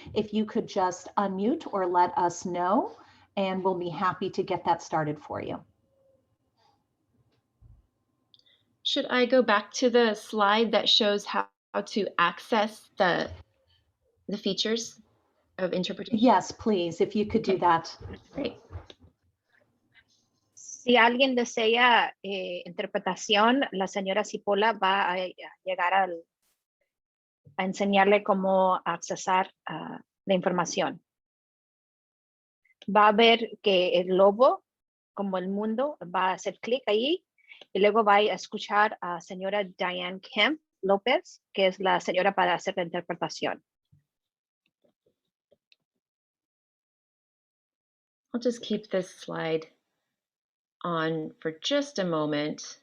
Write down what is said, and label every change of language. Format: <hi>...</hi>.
<en>If you could just unmute or let us know, and we'll be happy to get that started for you. Should I go back to the slide that shows how to access the features of interpretation? Yes, please, if you could do that. Great.</en> <es>Si alguien desea interpretación, la señora Cipolla va a llegar a enseñarle cómo accesar la información. Va a ver que el logo, como el mundo, va a hacer clic ahí y luego va a escuchar a señora Diane Kemp López, que es la señora para hacer la interpretación.</es> <en>I'll just keep this slide on for just a moment.</en>